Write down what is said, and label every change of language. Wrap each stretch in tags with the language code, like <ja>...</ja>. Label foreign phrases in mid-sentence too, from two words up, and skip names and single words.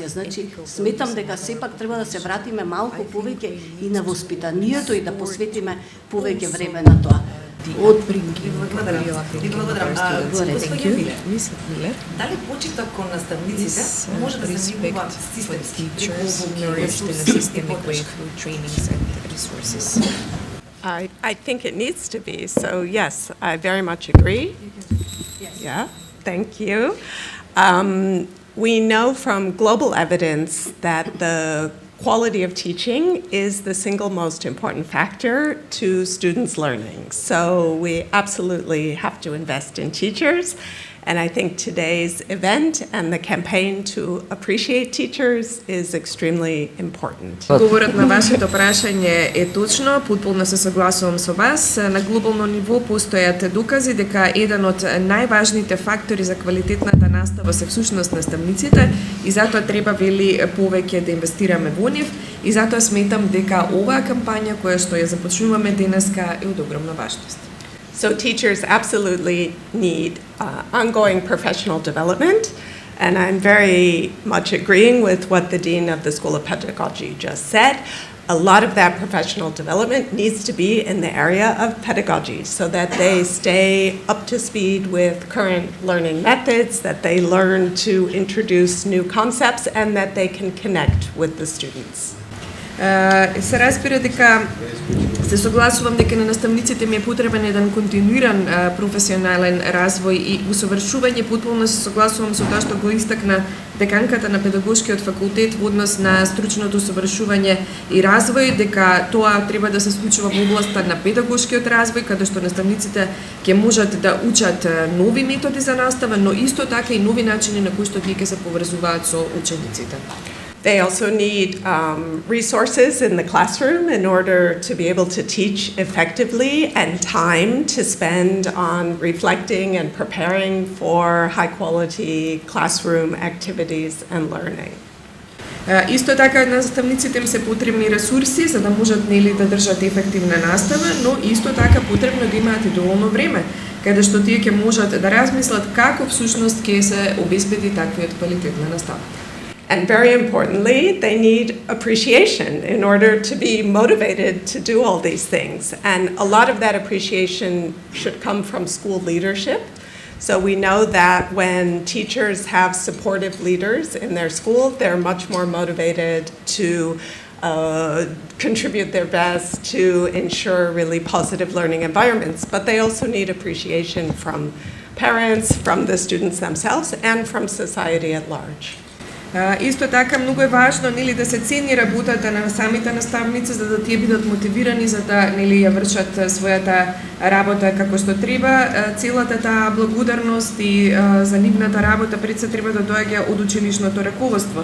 <mk>Значи, сметам дека сепак треба да се вратиме малку повеќе и на воспитанието и да посветиме повеќе време на тоа. Дали почиток кон наставниците може да се нивува системски</mk> <en>I think it needs to be. So yes, I very much agree. Yes. Yeah, thank you. We know from global evidence that the quality of teaching is the single most important factor to students' learning. So we absolutely have to invest in teachers. And I think today's event and the campaign to appreciate teachers is extremely important.</en> <mk>Говорот на вашето прашање е точно, потполно се согласувам со вас. На глобално ниво постојат докази дека еден од најважните фактори за квалитетната настава се всушност наставниците и затоа треба вели повеќе да инвестираме во нив и затоа сметам дека оваа кампања која што ја започнуваме денеска е од огромна важност.</mk> <en>So teachers absolutely need ongoing professional development, and I'm very much agreeing with what the Dean of the School of Pedagogy just said. A lot of that professional development needs to be in the area of pedagogy so that they stay up to speed with current learning methods, that they learn to introduce new concepts, and that they can connect with the students.</en> <mk>Се разбира дека се согласувам дека на наставниците ми е потребен еден континуиран професионален развој и усовршување. Потполно се согласувам со тоа што го истакна деканката на педагошкиот факултет во однос на стручното усовршување и развој, дека тоа треба да се случува во областа на педагошкиот развој, каде што наставниците ќе можат да учат нови методи за настава, но исто така и нови начини на кои што тие ќе се поврзуваат со учениците.</mk> <en>They also need resources in the classroom in order to be able to teach effectively and time to spend on reflecting and preparing for high quality classroom activities and learning.</en> <mk>Исто така наставниците им се потребни ресурси за да можат нели да држат ефективна настава, но исто така потребно да имаат и доволно време каде што тие ќе можат да размислат како всушност ќе се обезбеди таквиот квалитет на настава.</mk> <en>And very importantly, they need appreciation in order to be motivated to do all these things. And a lot of that appreciation should come from school leadership. So we know that when teachers have supportive leaders in their school, they're much more motivated to contribute their best to ensure really positive learning environments. But they also need appreciation from parents, from the students themselves, and from society at large.</en> <mk>Исто така многу е важно нели да се цени работата на самите наставници за да тие бидат мотивирани за да нели ја вршат својата работа како што треба. Целата таа благодарност и за нивната работа пред се треба да доаѓа од училишното раководство.</mk>